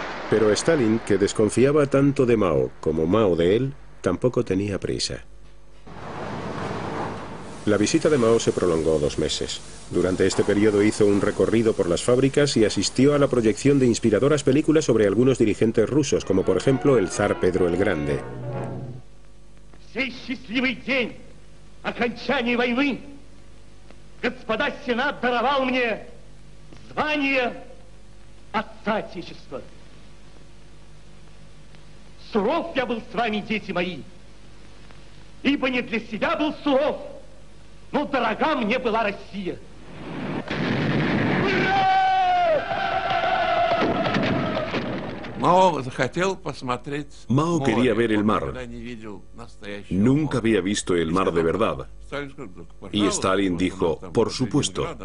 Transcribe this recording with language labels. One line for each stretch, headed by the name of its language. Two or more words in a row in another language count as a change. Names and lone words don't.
Spanish: Pero Stalin, que desconfiaba tanto de Mao como Mao de él, tampoco tenía prisa. La visita de Mao se prolongó 2 meses. Durante este periodo hizo un recorrido por las fábricas y asistió a la proyección de inspiradoras películas sobre algunos dirigentes rusos, como por ejemplo el zar Pedro el Grande.
Russian: Суров я был с вами, дети мои, ибо не для себя был суров, но дорога мне была Россия.
Spanish: Mao quería ver el mar. Nunca había visto el mar de verdad. Y Stalin dijo, por supuesto.